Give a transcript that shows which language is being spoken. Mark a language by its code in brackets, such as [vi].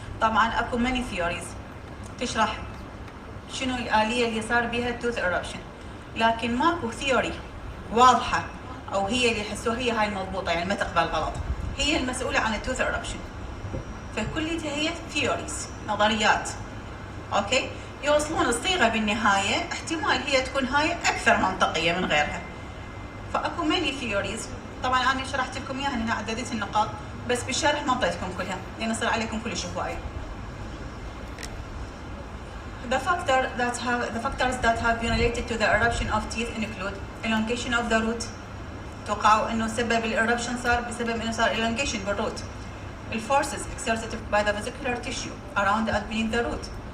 [ar] طبعا اكو [en] many theories [ar] تشرح شنو الآلية اللي صار بها التوث eruption، لكن ماكو ثيوري واضحة أو هي اللي يحسوها هي هاي المضبوطة، يعني ما تقبل غلط، هي المسؤولة عن التوث eruption. فكليتها هي theories، نظريات. أوكي؟ يوصلون الصيغة بالنهاية احتمال هي تكون هاي أكثر منطقية من غيرها. فأكو [en] many theories، [ar] طبعا أنا شرحت لكم إياها هنا عددت النقاط، بس بالشرح ما أعطيتكم كلها لأن يصير عليكم كلش هواية. [en] The factors that have been related to the eruption of teeth include elongation of the root. [ar] توقعوا إنه سبب الإربشن صار بسبب إنه صار elongation بالروت. [en] Forces exerted by the vascular tissue around and beneath the root.